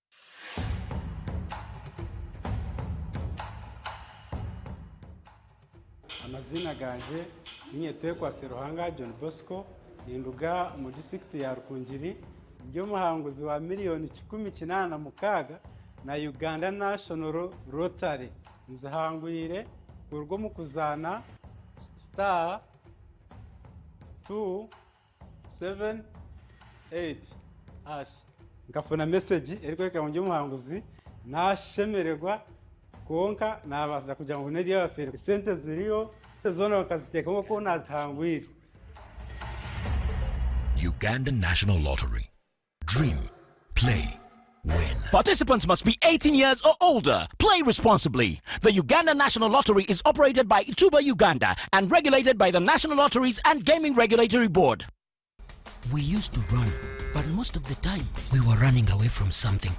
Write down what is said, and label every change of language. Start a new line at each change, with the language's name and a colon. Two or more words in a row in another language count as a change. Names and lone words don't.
Chiga: Amazina ganje Nyetekwase Ruhanga John Bosco ninduga mu district ya Rukungiri byo muhanguzi wa miliyoni 16 na Uganda National Rotary nzahangwire urwo mu kuzana *278# ngafuna message erikweka mu byo muhanguzi nashemererwa konka nabaza kugira ngo neri y'abafere sente ziriyo zona bakaziteka ko nazihangwire.
English: Uganda National Lottery. Dream, play, win. Participants must be 18 years or older. Play responsibly. The Uganda National Lottery is operated by Ituba Uganda and regulated by the National Lotteries and Gaming Regulatory Board. We used to run, but most of the time we were running away from something.